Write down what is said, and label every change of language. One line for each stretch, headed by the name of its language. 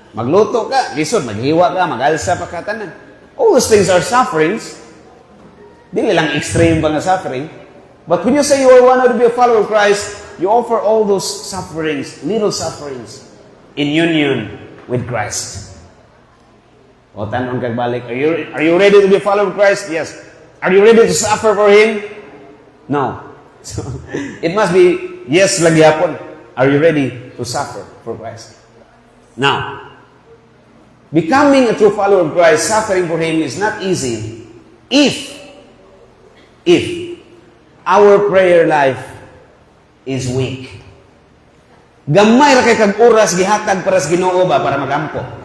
Cebuano: Magluto ka, lisod, maghiwa ka, magalsa pa ka tanan.
English: All those things are sufferings.
Cebuano: Dili lang extreme ba nga suffering.
English: But when you say you want to be a follower of Christ, you offer all those sufferings, little sufferings, in union with Christ.
Cebuano: O tanon kag balik,
English: are you ready to be a follower of Christ? Yes. Are you ready to suffer for Him? No. So, it must be yes lagi hapon. Are you ready to suffer for Christ? Now, becoming a true follower of Christ, suffering for Him is not easy if our prayer life is weak.
Cebuano: Gamay ra kay kag oras gihatag para sa Ginoo ba para magampo?